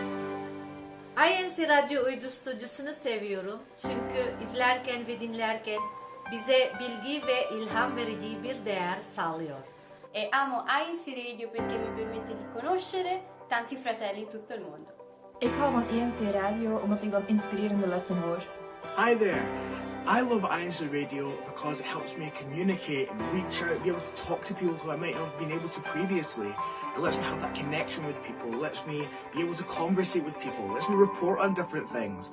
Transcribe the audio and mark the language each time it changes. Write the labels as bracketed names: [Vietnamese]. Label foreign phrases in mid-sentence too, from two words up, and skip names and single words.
[Turkish] INCRadio uydu stüdyosunu seviyorum. Çünkü izlerken ve dinlerken bize bilgi ve ilham verici bir değer sağlıyor. [Italian] E amo INCRadio perché mi permette di conoscere tanti fratelli in tutto il mondo. [Dutch] Ik hou van INC Radio omdat ik dan inspirerende lessen hoor. [English] Hi there. I love INC Radio because it helps me communicate and reach out, be able to talk to people who I might not have been able to previously. It lets me have that connection with people, it lets me be able to conversate with people, it lets me report on different things.